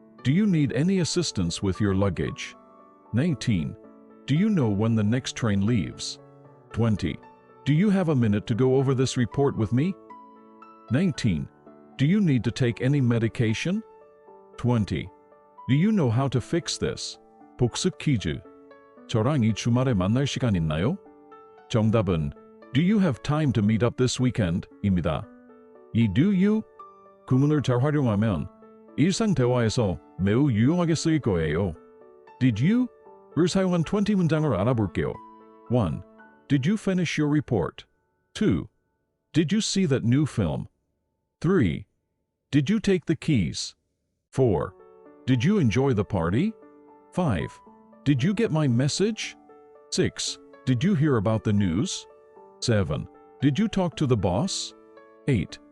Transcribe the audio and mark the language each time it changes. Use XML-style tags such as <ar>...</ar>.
<en>Do you need any assistance with your luggage? 19. Do you know when the next train leaves? 20. Do you have a minute to go over this report with me? 19. Do you need to take any medication? 20. Do you know how to fix this?</en> <ko>복습 퀴즈. 저랑 이 주말에 만날 시간 있나요? 정답은</ko> <en>Do you have time to meet up this weekend?</en> <ko>입니다. 이 do you 구문을 잘 활용하면 일상 대화에서 매우 유용하게 쓰일 거예요. Did you를 사용한 20 문장을 알아볼게요. 1.</ko> <en>Did you finish your report? 2. Did you see that new film? 3. Did you take the keys? 4. Did you enjoy the party? 5. Did you get my message? 6. Did you hear about the news? 7. Did you talk to the boss? 8.</en>